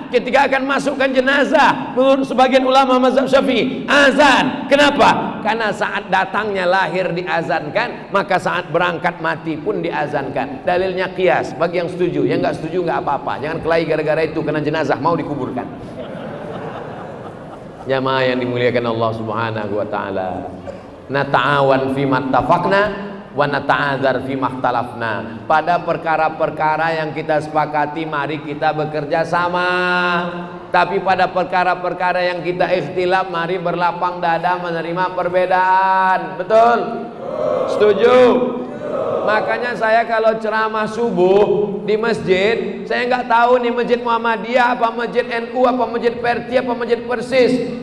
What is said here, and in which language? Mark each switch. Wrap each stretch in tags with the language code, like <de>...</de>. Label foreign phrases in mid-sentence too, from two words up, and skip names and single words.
<id>Ketika akan masukkan jenazah, menurut sebagian ulama mazhab Syafi'i, azan. Kenapa? Karena saat datangnya lahir diazankan, maka saat berangkat mati pun diazankan. Dalilnya qiyas. Bagi yang setuju, yang nggak setuju nggak apa-apa. Jangan kelahi gara-gara itu, karena jenazah mau dikuburkan. Jamaah yang dimuliakan Allah</id> <ar>سبحانه وتعالى. نتعاون فيما اتفقنا ونتعاذر فيما اختلفنا.</ar> <id>Pada perkara-perkara yang kita sepakati, mari kita bekerja sama. Tapi pada perkara-perkara yang kita ikhtilaf, mari berlapang dada menerima perbedaan. Betul? Setuju? Makanya saya kalau ceramah subuh di masjid, saya nggak tahu nih masjid Muhammadiyah apa masjid NU apa masjid Perti apa masjid Persis.</id>